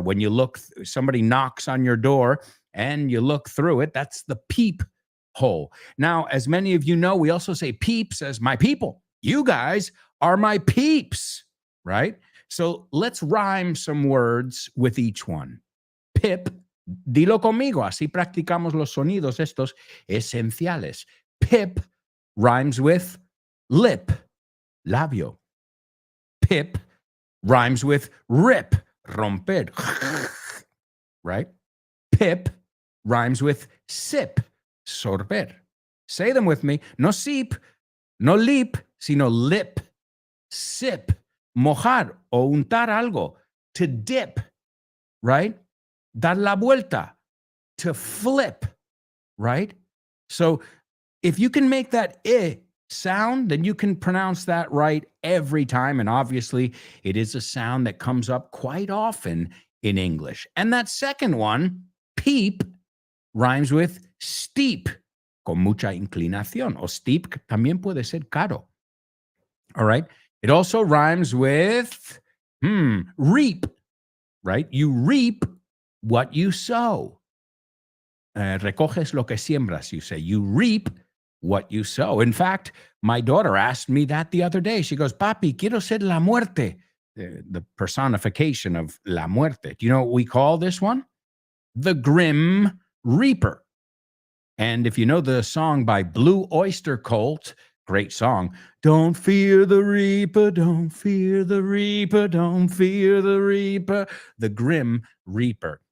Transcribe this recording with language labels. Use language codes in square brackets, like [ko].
[en] When you look, somebody knocks on your door and you look through it, that's the peep hole. Now, as many of you know, we also say peeps as my people. You guys are my peeps, right? So let's rhyme some words with each one. [es] Pip, dilo conmigo, así practicamos los sonidos estos esenciales. [en] Pip rhymes with lip, labio. Pip rhymes with rip, romper, right? Pip rhymes with sip, sorber. Say them with me. No sip, no lip, sino lip. [es] Sip, mojar o untar algo. [en] To dip, right? [es] Dar la vuelta. [en] To flip, right? So if you can make that sound, then you can pronounce that right every time. And obviously, it is a sound that comes up quite often in English. And that second one, peep, rhymes with steep, con mucha inclinación. [es] O steep también puede ser caro. [en] All right. It also rhymes with reap, right? You reap what you sow. [es] Recoges lo que siembras, [en] you say. You reap what you sow. In fact, my daughter asked me that the other day. She goes, [es] Papi, quiero ser la muerte, [en] the personification of [es] la muerte. [en] Do you know what we call this one? The Grim Reaper. And if you know the song by Blue Oyster Cult, great song, don't fear the reaper, don't fear the reaper, don't fear the reaper, the Grim Reaper.